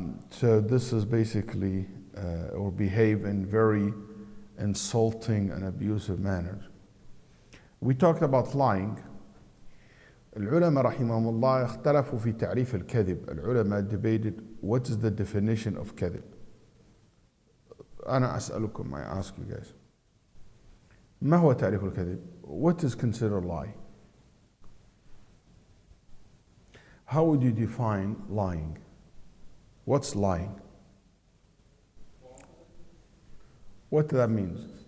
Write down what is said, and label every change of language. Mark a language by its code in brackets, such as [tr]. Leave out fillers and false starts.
[en] So this is basically, or behave in very insulting and abusive manners. We talked about lying. [ar] العلماء رحمهم الله اختلفوا في تعريف الكذب. [en] العلماء debated what is the definition of كذب. [ar] أنا أسألكم, [en] I ask you guys, [ar] ما هو تعريف الكذب? [en] What is considered a lie? How would you define lying? What's lying? What that means?